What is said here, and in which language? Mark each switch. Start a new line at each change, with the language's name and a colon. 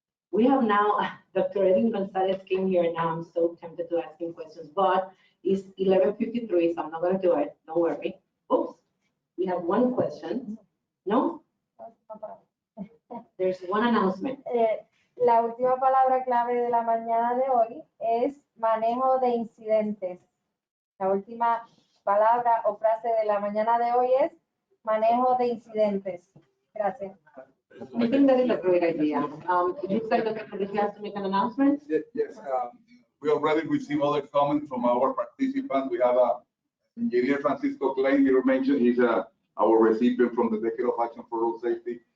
English: We have now, Dr. Adrian Gonzalez came here, and now I'm so tempted to ask him questions, but it's 11:53, so I'm not going to do it. Don't worry. Oops, we have one question. No? There's one announcement.
Spanish: La última palabra clave de la mañana de hoy es manejo de incidentes. La última palabra o frase de la mañana de hoy es manejo de incidentes. Gracias.
English: I think that is a great idea. You said that you have to make an announcement? Yes, we already received other comments from our participants. We have Engineer Francisco Klein here mentioned. He's our recipient from the Decade of Action for Road Safety.